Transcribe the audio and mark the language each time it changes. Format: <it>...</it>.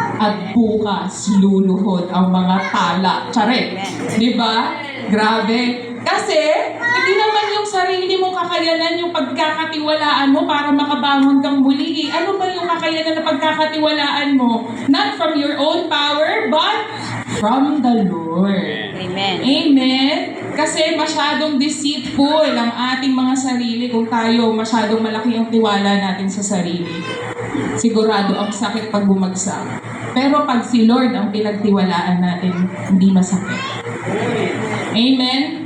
<tl>At bukas, luluhod ang mga tala. Charet! Di ba? Grabe. Kasi, hindi naman yung sarili mong kakayanan, yung pagkakatiwalaan mo para makabangon kang muli. Ano ba yung kakayanan na pagkakatiwalaan mo?</tl> <en>Not from your own power, but from the Lord. Amen. Amen?</en> <tl>Kasi masyadong deceitful ang ating mga sarili kung tayo masyadong malaki ang tiwala natin sa sarili. Sigurado ang sakit pag bumagsak. Pero pag si Lord ang pinagtiwalaan natin, hindi masakit. Amen?</tl>